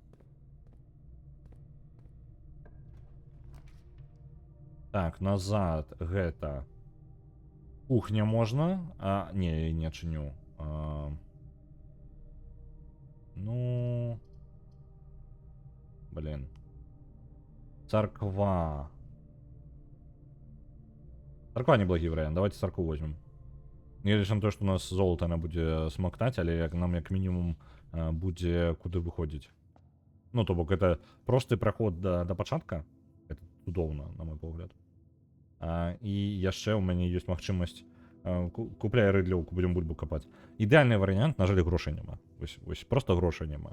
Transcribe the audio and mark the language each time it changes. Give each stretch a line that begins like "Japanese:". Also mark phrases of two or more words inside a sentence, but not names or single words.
Belarusian: Так, назад гэта кухня можна, не, я не адчыню.
Russian: Ну, блин.
Belarusian: Царква. Царква неблагі варыянт, давайте царкву возьмем.
Russian: Не лишь на то, что у нас золото она
Belarusian: будзе смактаць, але нам як мінімум будзе куды выходзіць. Ну, то бок это просты праход да пачатка. Это цудоўна, на мой погляд. І яшчэ ў мяне ёсць магчымасць купляй рыдлёўку, будзем бульбу капаць. Ідэальны варыянт, на жаль, грошай няма. Вось просто грошай няма.